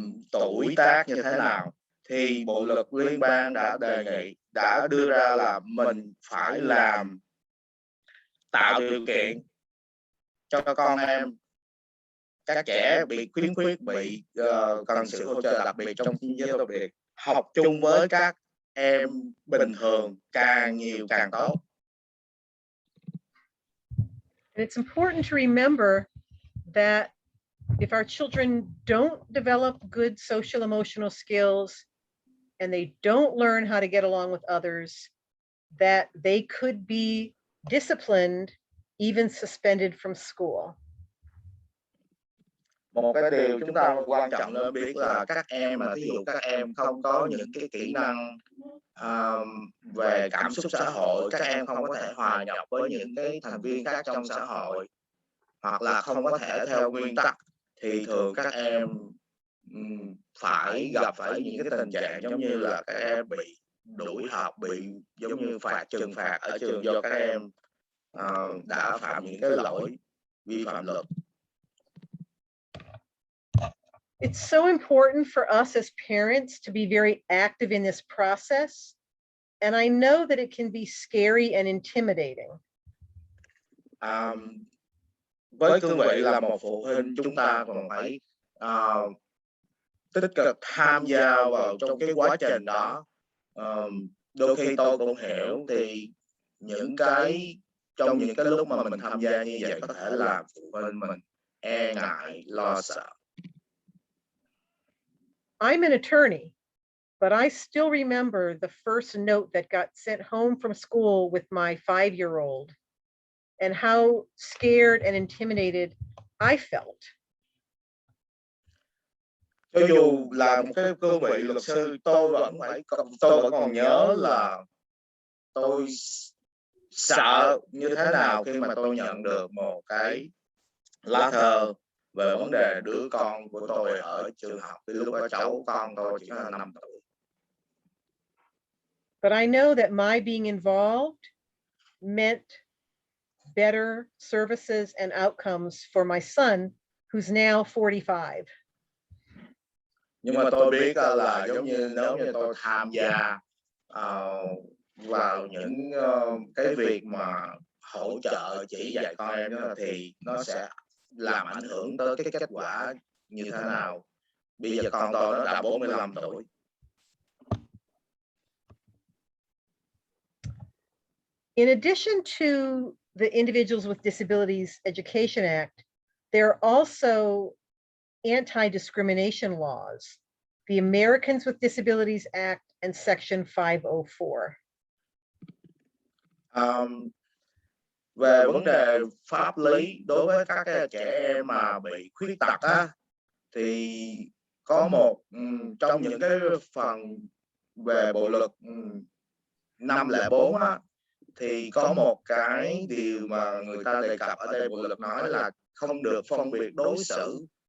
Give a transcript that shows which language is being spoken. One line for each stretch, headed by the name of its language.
Vietnamese: tuổi tác như thế nào, thì Bộ luật liên bang đã đưa ra là mình phải tạo điều kiện cho con em, các trẻ bị khiếm khuyết, bị cần sự hỗ trợ đặc biệt trong giới đặc biệt, học chung với các em bình thường, càng nhiều càng tốt.
English: And it's important to remember that if our children don't develop good social emotional skills and they don't learn how to get along with others, that they could be disciplined, even suspended from school.
Vietnamese: Một cái điều chúng ta quan trọng nên biết là các em mà ví dụ các em không có những cái kỹ năng về cảm xúc xã hội, các em không có thể hòa nhập với những cái thành viên khác trong xã hội, hoặc là không có thể theo nguyên tắc, thì thường các em phải gặp phải những cái tình trạng giống như là các em bị đuổi học, bị giống như trừng phạt ở trường do các em đã phạm những cái lỗi vi phạm luật.
English: It's so important for us as parents to be very active in this process. And I know that it can be scary and intimidating.
Vietnamese: Với cương vị là một phụ huynh, chúng ta còn phải tích cực tham gia vào trong cái quá trình đó. Đôi khi tôi cũng hiểu thì trong những cái lúc mà mình tham gia như vậy có thể làm phụ huynh mình e ngại, lo sợ.
English: I'm an attorney, but I still remember the first note that got sent home from school with my 5-year-old. and how scared and intimidated I felt.
Vietnamese: Cho dù là một cái cương vị luật sư, tôi vẫn còn nhớ là tôi sợ như thế nào khi mà tôi nhận được một cái lá thơ về vấn đề đứa con của tôi ở trường học. Thì lúc đó cháu con tôi chỉ có 5 tuổi.
English: But I know that my being involved meant better services and outcomes for my son, who's now 45.
Vietnamese: Nhưng mà tôi biết là giống như nếu như tôi tham gia vào những cái việc mà hỗ trợ chỉ dạy con em đó, thì nó sẽ làm ảnh hưởng tới cái kết quả như thế nào. Bây giờ con tôi nó đã 45 tuổi.
English: In addition to the Individuals with Disabilities Education Act, there are also anti-discrimination laws, the Americans with Disabilities Act and Section 504.
Vietnamese: Về vấn đề pháp lý đối với các trẻ em mà bị khuyết tật á, thì có một trong những cái phần về bộ luật 504 á, thì có một cái điều mà người ta đề cập ở đây, bộ luật nói là không được phân biệt đối xử